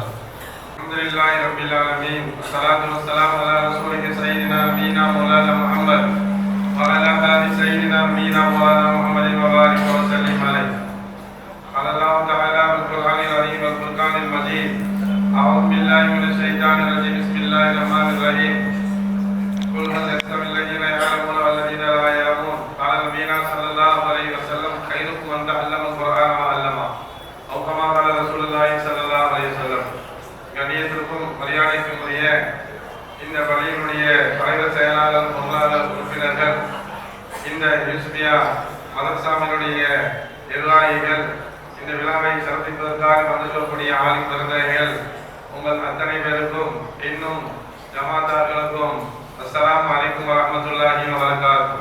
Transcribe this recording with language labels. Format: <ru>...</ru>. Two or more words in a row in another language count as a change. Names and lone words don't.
<ar>الحمد لله رب العالمين والصلاة والسلام على رسوله سيدنا نبينا مولانا محمد وعلى آل سيدنا نبينا مولانا محمد وبارك وسلم عليه. الله تعالى في القرآن العليم والفرقان المجيد. أعوذ بالله من الشيطان الرجيم بسم الله الرحمن الرحيم. قل هل يستوي الذين يعلمون والذين لا يعلمون. قال نبينا صلى الله عليه وسلم خيركم من تعلم القرآن وعلمه أو كما قال رسول الله صلى الله عليه وسلم.</ar> <ta>கண்ணியத்திற்கும் மரியாதைக்கும் உரிய இந்த பள்ளியினுடைய தலைவர், செயலாளர், பொருளாளர், உறுப்பினர்கள், இந்த யூசுபியா மதரசாவினுடைய நிர்வாகிகள், இந்த விழாவை சிறப்பிப்பதற்காக வந்து சொல்லக்கூடிய ஆலிம் பெருந்தகைகள், உங்கள் அத்தனை பேருக்கும், இன்னும் ஜமாத்தார்களுக்கும்</ta> <ar>السلام عليكم ورحمة الله وبركاته.</ar>